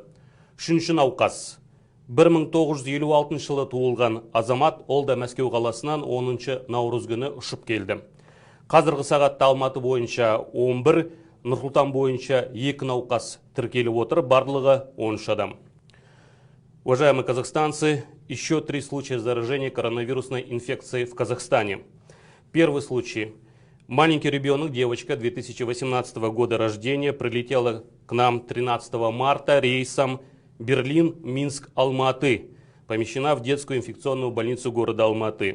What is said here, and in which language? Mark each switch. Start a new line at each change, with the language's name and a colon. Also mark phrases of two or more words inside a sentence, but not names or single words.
Kazakh: Үшінші науқас 1956 жылы туылған азамат, ол да Мәскеу қаласынан 10 наурыз күні ұшып келді. Қазіргі сағатта Алматы бойынша 11, Нұр-Сұлтан бойынша 2 науқас тіркеліп отыр, барлығы 13 адам.
Russian: Уважаемые казахстанцы, еще 3 случая заражения коронавирусной инфекцией в Казахстане. Первый случай. Маленький ребенок, девочка 2018 года рождения, прилетела к нам 13 марта рейсом Берлин, Минск, Алматы, помещена в детскую инфекционную больницу города Алматы.